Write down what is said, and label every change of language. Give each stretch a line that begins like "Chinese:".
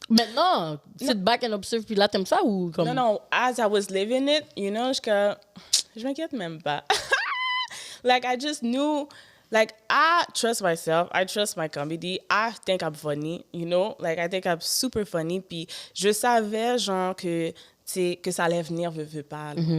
French: Maintenant,
English: sit back and observe,
French: puis là, t'aimes ça ou comme...
English: Non, as I was living it, you know,
French: je m'inquiète même pas.
English: Like, I just knew, like, I trust myself. I trust my comedy. I think I'm funny, you know? Like, I think I'm super funny.
French: Puis je savais, genre, que ça allait venir, veux pas.